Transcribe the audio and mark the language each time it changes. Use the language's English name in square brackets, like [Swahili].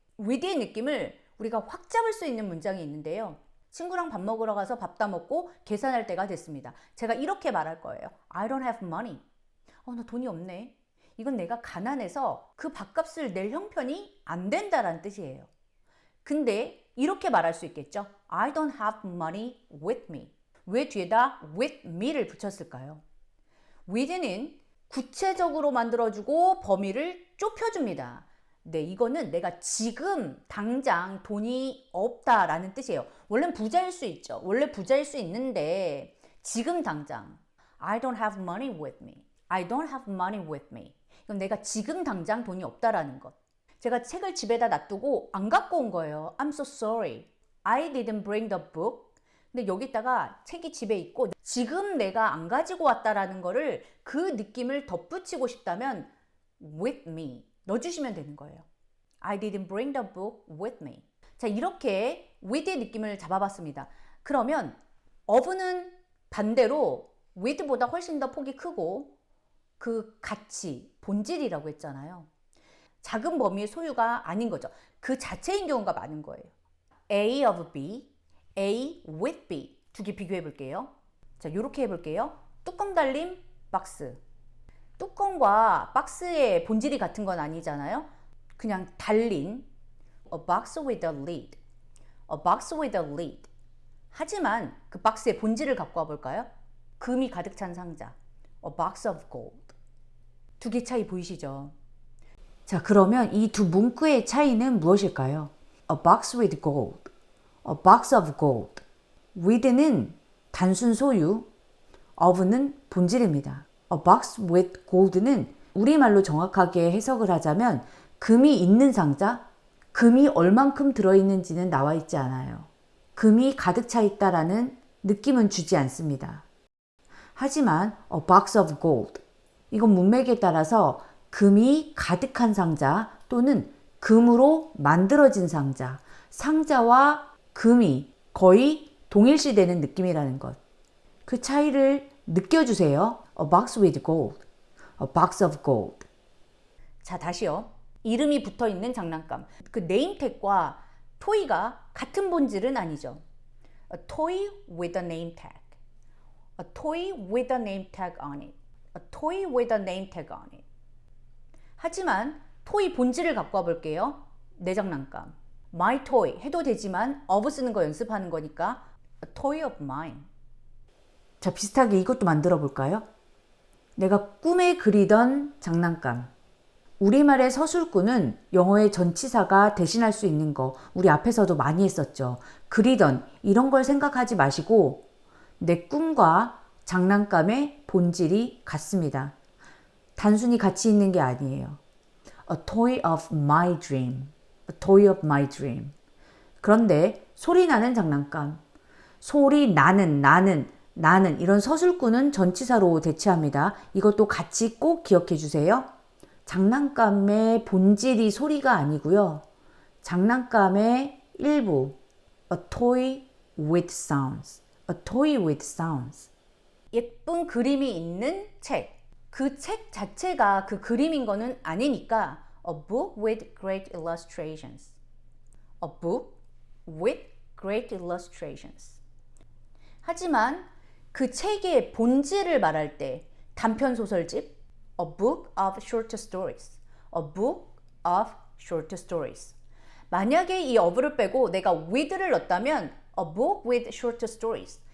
[Korean] with의 느낌을 우리가 확 잡을 수 있는 문장이 있는데요. 친구랑 밥 먹으러 가서 밥 다 먹고 계산할 때가 됐습니다. 제가 이렇게 말할 거예요. [English] I don't have money. [Korean] 나 돈이 없네. 이건 내가 가난해서 그 밥값을 낼 형편이 안 된다라는 뜻이에요. 근데 이렇게 말할 수 있겠죠. [English] I don't have money with me. [Korean] 왜 뒤에다 [English] with me [Korean] 를 붙였을까요? with는 구체적으로 만들어주고 범위를 좁혀줍니다. 네, 이거는 내가 지금 당장 돈이 없다라는 뜻이에요. 원래는 부자일 수 있죠. 원래 부자일 수 있는데 지금 당장 [English] I don't have money with me. I don't have money with me. [Korean] 그럼 내가 지금 당장 돈이 없다라는 것. 제가 책을 집에다 놔두고 안 갖고 온 거예요. [English] I'm so sorry. I didn't bring the book. [Korean] 근데 여기다가 책이 집에 있고 지금 내가 안 가지고 왔다라는 거를 그 느낌을 덧붙이고 싶다면 [English] with me [Korean] 넣어주시면 되는 거예요. [English] I didn't bring the book with me. [Korean] 자, 이렇게 with의 느낌을 잡아봤습니다. 그러면 of는 반대로 with보다 훨씬 더 폭이 크고 그 가치, 본질이라고 했잖아요. 작은 범위의 소유가 아닌 거죠. 그 자체인 경우가 많은 거예요. A of B, A with B 두 개 비교해 볼게요. 자, 이렇게 해볼게요. 뚜껑 달린 박스. 뚜껑과 박스의 본질이 같은 건 아니잖아요. 그냥 달린 [English] a box with a lid. A box with a lid. [Korean] 하지만 그 박스의 본질을 갖고 와 볼까요? 금이 가득 찬 상자. [English] A box of gold. [Korean] 두 개 차이 보이시죠? 자, 그러면 이 두 문구의 차이는 무엇일까요? [English] A box with gold. A box of gold. [Korean] with는 단순 소유, of는 본질입니다. [English] A box with gold [Korean] 는 우리말로 정확하게 해석을 하자면 금이 있는 상자, 금이 얼만큼 들어있는지는 나와 있지 않아요. 금이 가득 차 있다라는 느낌은 주지 않습니다. 하지만 [English] a box of gold, [Korean] 이건 문맥에 따라서 금이 가득한 상자 또는 금으로 만들어진 상자, 상자와 금이 거의 동일시되는 느낌이라는 것. 그 차이를 느껴주세요. [English] A box with gold, a box of gold. [Korean] 자, 다시요. 이름이 붙어있는 장난감. 그 네임택과 토이가 같은 본질은 아니죠. [English] A toy with a name tag. A toy with a name tag on it. A toy with a name tag on it. [Korean] 하지만 토이 본질을 갖고 와 볼게요. 내 장난감. [English] My toy [Korean] 해도 되지만 of 쓰는 거 연습하는 거니까 [English] a toy of mine. [Korean] 자, 비슷하게 이것도 만들어 볼까요? 내가 꿈에 그리던 장난감. 우리말의 서술구는 영어의 전치사가 대신할 수 있는 거 우리 앞에서도 많이 했었죠. 그리던 이런 걸 생각하지 마시고 내 꿈과 장난감의 본질이 같습니다. 단순히 같이 있는 게 아니에요. [English] A toy of my dream. A toy of my dream. [Korean] 그런데 소리 나는 장난감. 소리 나는 이런 서술구는 전치사로 대체합니다. 이것도 같이 꼭 기억해 주세요. 장난감의 본질이 소리가 아니고요. 장난감의 일부. [English] A toy with sounds. A toy with sounds. [Korean] 예쁜 그림이 있는 책. 그 책 자체가 그 그림인 거는 아니니까 [English] A book with great illustrations. A book with great illustrations. [Korean] 하지만 그 책의 본질을 말할 때 단편 소설집 [English] A book of short stories. A book of short stories. [Korean] 만약에 이 of를 빼고 내가 with를 넣었다면 [English] A book with short stories.